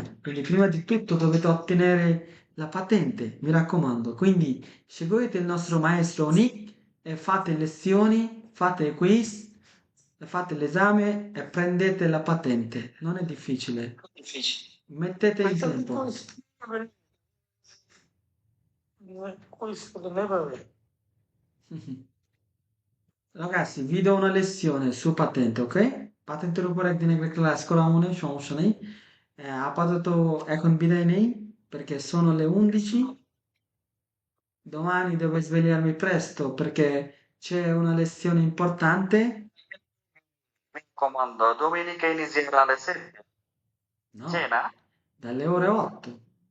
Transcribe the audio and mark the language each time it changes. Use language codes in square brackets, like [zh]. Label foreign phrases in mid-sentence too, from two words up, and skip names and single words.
[it] Quindi, prima di tutto dovete ottenere la patente, mi raccomando. Quindi, seguite il nostro maestro Oni e fate lezioni, fate quiz, fate l'esame e prendete la patente. Non è difficile. Difficile. Mettete Ma il তো tempo. [bn] কই স্কুলে নেবে? [it] Ragazzi, vi do una lezione su patente, ok? [bn] পাতেন্টের উপর একদিন একটা ক্লাস করা মনে সমস্যা নেই। আপাতত এখন বিদায় নেই [it] perché sono le 11. Domani devo svegliarmi presto perché c'è una lezione importante. Mi raccomando, domenica inizierà alle 7. No, Cena? dalle ore 8.